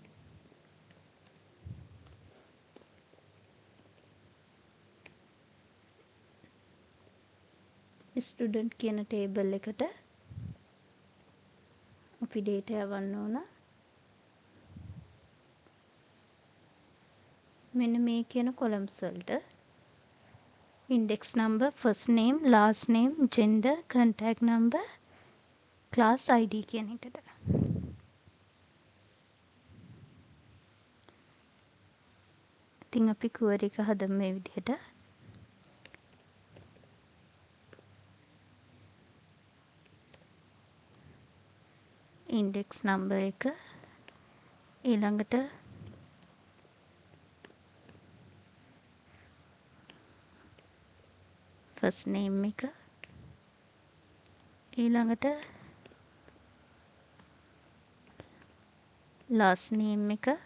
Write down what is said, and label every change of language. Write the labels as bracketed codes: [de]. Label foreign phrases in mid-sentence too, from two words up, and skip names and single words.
[si] ස්ටුඩන්ට් කියන ටේබල් එකට අපි data යවන්න ඕන. මෙන්න මේ කියන columns වලට [en] index number, first name, last name, gender, contact number, class ID [si] කියන එකට. ඉතින් අපි query එක හදමු මේ විදිහට. [en] index number [si] එක ඊළඟට [en] first name [si] එක ඊළඟට [en] last name එක